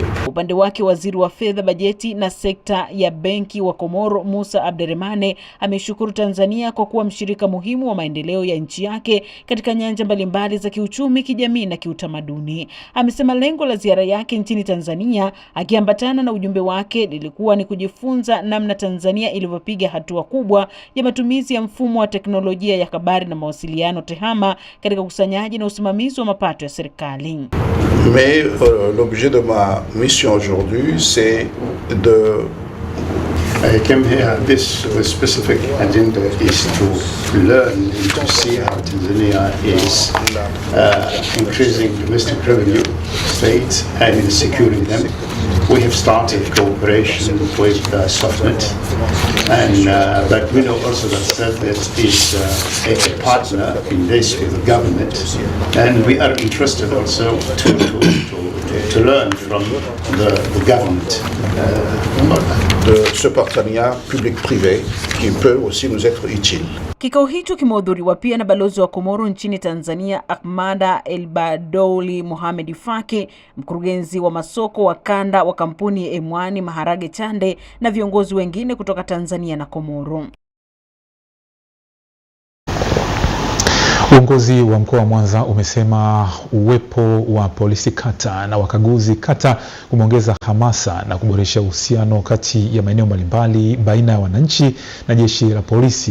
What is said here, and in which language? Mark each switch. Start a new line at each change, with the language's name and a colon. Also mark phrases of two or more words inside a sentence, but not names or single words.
Swahili: Upande wake waziri wa fedha, bajeti na sekta ya benki wa Komoro Musa Abderrahmane ameshukuru Tanzania kwa kuwa mshirika muhimu wa maendeleo ya nchi yake katika nyanja mbalimbali za kiuchumi, kijamii na kiutamaduni. Amesema lengo la ziara yake nchini Tanzania akiambatana na ujumbe wake lilikuwa ni kujifunza namna Tanzania ilivyopiga hatua kubwa ya matumizi ya mfumo wa teknolojia ya habari na mawasiliano tehama katika ukusanyaji na usimamizi wa mapato ya serikali.
French: Mais l'objet de ma mission aujourd'hui, c'est de
English: I came here, this specific agenda is to learn and to see how Tanzania is increasing domestic revenue, state, and securing them. We have started cooperation with SoftNet, and but we know also that SoftNet is a partner in this with the government, and we are interested also to learn from the government.
French: De ce partenariat public-privé qui peut aussi nous être utile.
Swahili: Kikao hicho kimehudhuriwa pia na balozi wa Komoro nchini Tanzania Ahmada Elbadouli Mohamed Faki, mkurugenzi wa masoko wa kanda wa kampuni M1 Maharage Chande na viongozi wengine kutoka Tanzania na Komoro. Uongozi wa mkoa wa Mwanza umesema uwepo wa polisi kata na wakaguzi kata kumeongeza hamasa na kuboresha uhusiano kati ya maeneo mbalimbali baina ya wananchi na jeshi la polisi.